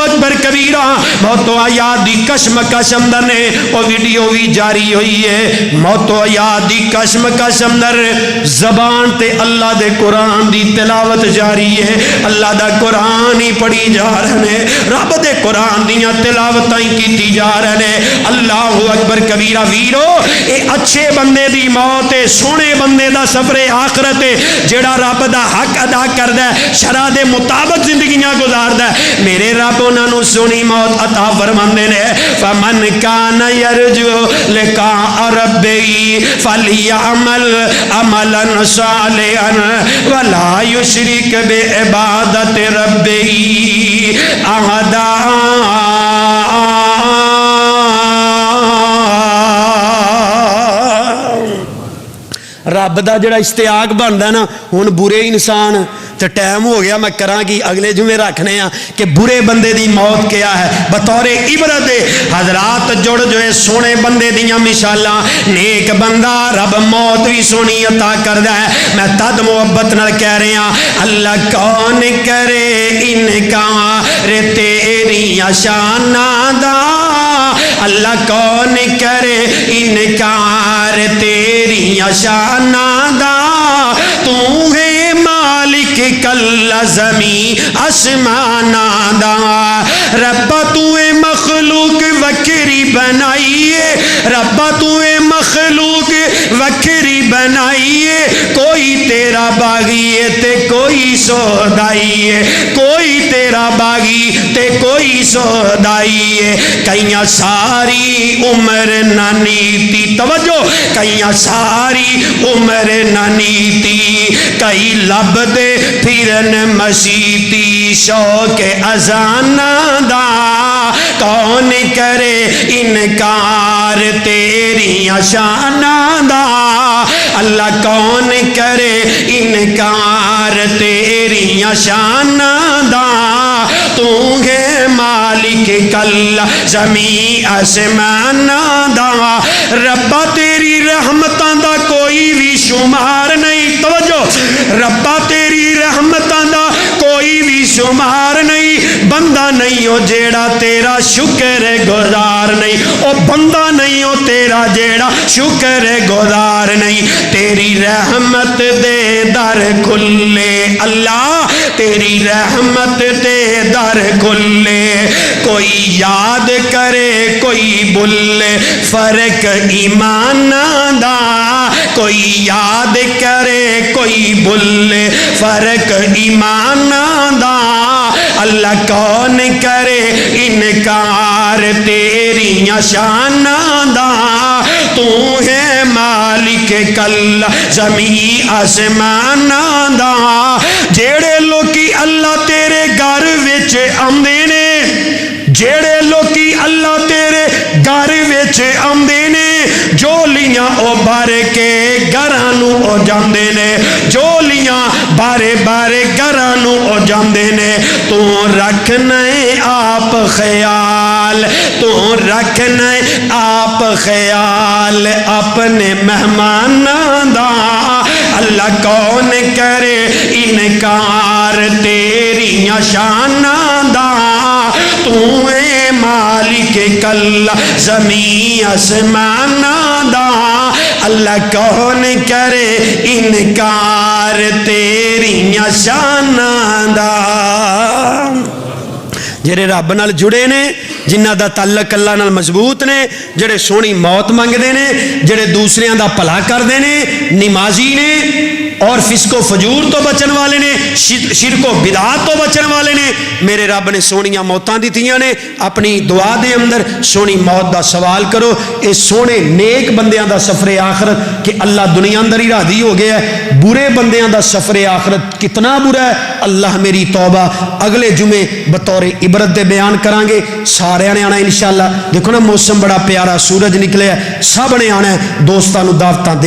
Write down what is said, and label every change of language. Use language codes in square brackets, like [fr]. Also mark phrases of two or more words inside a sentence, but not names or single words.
[ar] اکبر کبیرہ [pa] بہت آیات دی کشمکش اندر نے وہ ویڈیو بھی جاری ہوئی ہے موت و یاد دی کشمکش اندر زبان تے اللہ دے قرآن دی تلاوت جاری ہے اللہ دا قرآن ہی پڑھی جا رہے ہیں رب دے قرآن دیاں تلاوتاں ہی کیتی جا رہے ہیں [ar] اللہ اکبر کبیرہ [pa] ویرو اے اچھے بندے دی موت ہے سونے بندے دا سفر آخرت ہے جڑا رب دا حق ادا کردا ہے شرع دے مطابق زندگیاں گزاردا ہے میرے رب انہاں نوں سونی موت عطا فرماندے نے [ar] فمن کان یرجو لقاء ربی فلیعمل عملا صالحا ولا یشرک بعبادت ربی احدا [pa] رب دا جڑا اشتیاق بندا نا ہن برے انسان تو ٹائم ہو گیا میں کراں گی اگلے جمعے رکھنے ہیں کہ برے بندے دی موت کیا ہے بطور عبرت حضرات جڑ جو ہے سونے بندے دیاں مثالاں نیک بندہ رب موت بھی سونی عطا کردا ہے میں تد محبت نال کہہ رہا اللہ کون کرے انکار تیریاں شاناں دا اللہ کون کرے انکار تیریاں شاناں دا تو ہے مالک کل زمین آسمانا دا ربا تو مخلوق وکری بنائیے ربا تو مخلوق وکری بنائیے کوئی تیرا تیرا باغی ہے تے کوئی سودائی ہے، کوئی تیرا باغی تے کوئی سودائی ہے، کئیاں ساری عمر نہ نیتی، توجہ، کئیاں ساری عمر نہ نیتی، کئی لب دے پھرن مسیتی، شوق اذان دا کون کرے انکار تیریاں شاناں دا، اللہ کون کرے انکار تیریاں شاناں دا، تو ہے مالک کل زمین آسماناں دا، ربا تیری رحمتاں دا کوئی بھی شمار نہیں، توجہ، ربا تیری رحمتاں دا کوئی بھی شمار نہیں، بندہ نہیں ہو جیڑا تیرا شکر گزار نہیں، او بندہ نہیں ہو تیرا جیڑا شکر گزار نہیں، تیری رحمت دے در کھلے اللہ، تیری رحمت دے در کھلے، کوئی یاد کرے کوئی بھولے، فرق ایمان دا، کوئی یاد کرے کوئی بھولے، فرق ایمان دا، اللہ کون کرے انکار تیریاں شاناں دا، تو ہے مالک کل زمین آسماناں دا، جیڑے لوکی اللہ تیرے گھر وچ آندے نے، جیڑے لوکی اللہ تیرے گھر وچ آندے نے، جولیاں او بھر کے گھراں نو او جاندے نے، جولیاں بارے بارے گھراں نو او جاندے نے، تو رکھنا آپ خیال، تو رکھنا آپ خیال اپنے مہماناں دا، اللہ کون کرے انکار تیریاں شاناں دا، تو اے مالک کل زمین آسماناں دا، اللہ کون کرے انکار تیریاں شاناں دا۔ جڑے رب نال جڑے نے، جنہ دا تعلق اللہ نال مضبوط نے، جڑے سونی موت منگدے نے، جڑے دوسریاں دا بھلا کردے نے، نمازی نے اور فسق و فجور تو بچن والے نے، شرک و بدعات تو بچن والے نے، میرے رب نے سونیاں موتاں دتیاں نے، اپنی دعا دے اندر سونی موت دا سوال کرو، اے سونے نیک بندیاں دا سفر آخرت کہ اللہ دنیا اندر ہی راضی ہو گیا ہے، برے بندیاں دا سفر آخرت کتنا برا ہے، اللہ میری توبہ اگلے جمعے بطور عبرت دے بیان کرانگے، سارے نے آنا انشاءاللہ، دیکھو نا موسم بڑا پیارا، سورج نکلے ہے، سب نے آنا ہے، دوستانو دعوتاں دے